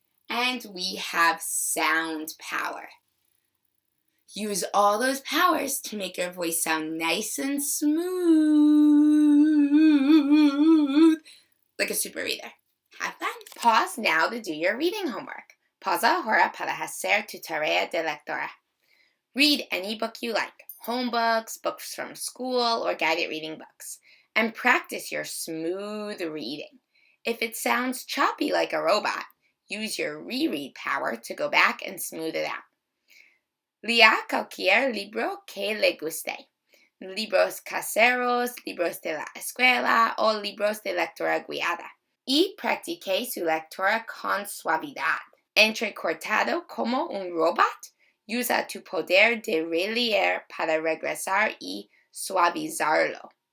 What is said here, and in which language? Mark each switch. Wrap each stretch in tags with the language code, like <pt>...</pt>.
<en>And we have sound power. Use all those powers to make your voice sound nice and smooth, like a super reader. Have fun. Pause now to do your reading homework.</en> <es>Pausa ahora para hacer tu tarea de lectura.</es> <en>Read any book you like, home books, books from school, or guided reading books, and practice your smooth reading. If it sounds choppy like a robot, use your reread power to go back and smooth it out.</en> <es>Lea cualquier libro que le guste. Libros caseros, libros de la escuela o libros de lectura guiada. Y practique su lectura con suavidad. Entrecortado como un robot, usa tu poder de releer para regresar y suavizarlo.</es>